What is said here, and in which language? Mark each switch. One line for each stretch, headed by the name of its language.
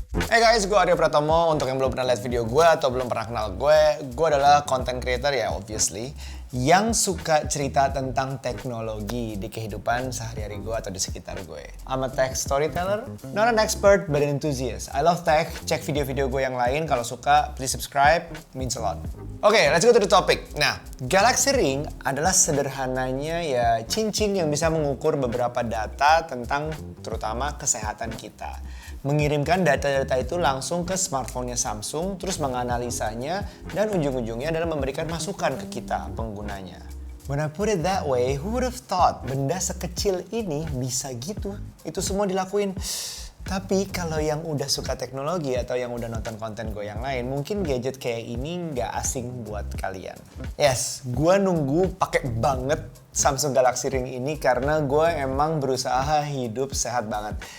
Indonesian: Hey guys, gue Aryo Pratomo. Untuk yang belum pernah lihat video gue atau belum pernah kenal gue adalah content creator ya obviously, yang suka cerita tentang teknologi di kehidupan sehari-hari gue atau di sekitar gue.
English: I'm a tech storyteller, not an expert but an enthusiast. I love tech,
Indonesian: cek video-video gue yang lain. Kalau suka,
English: please subscribe, means a lot. Oke, let's go to the topic.
Indonesian: Nah, Galaxy Ring adalah sederhananya ya cincin yang bisa mengukur beberapa data tentang terutama kesehatan kita. Mengirimkan data-data itu langsung ke smartphone-nya Samsung, terus menganalisanya, dan ujung-ujungnya adalah memberikan masukan ke kita, penggunanya.
English: When I put it that way, who would have thought
Indonesian: benda sekecil ini bisa gitu? Itu semua dilakuin. Tapi kalau yang udah suka teknologi atau yang udah nonton konten gue yang lain, mungkin gadget kayak ini nggak asing buat kalian. Yes, gue nunggu pakai banget Samsung Galaxy Ring ini karena gue emang berusaha hidup sehat banget.